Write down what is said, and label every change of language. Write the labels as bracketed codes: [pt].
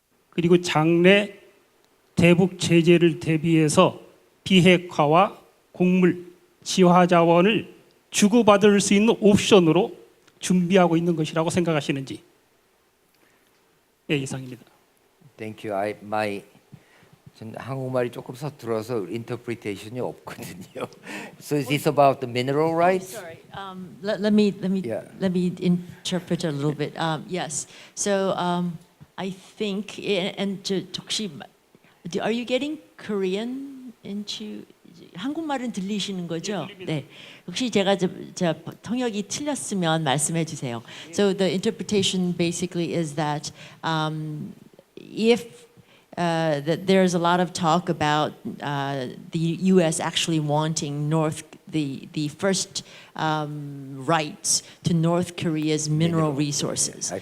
[ko] 그리고 장래 대북 제재를 대비해서 비핵화와 곡물, 지하 자원을 주고받을 수 있는 옵션으로 준비하고 있는 것이라고 생각하시는지. 예, 이상입니다. [en] Thank you. [ko] 전 한국말이 조금 서툴어서 인터프리테이션이 없거든요. [en] So is this about the mineral rights? Sorry. Let me Yeah. let me interpret a little bit. Yes. So I think and 혹시 are you getting Korean into [ko] 한국말은 들리시는 거죠? 네. 혹시 제가 통역이 틀렸으면 말씀해 주세요. [en] So the interpretation basically is that if that there's a lot of talk about the U.S. actually wanting the first rights to North Korea's mineral resources.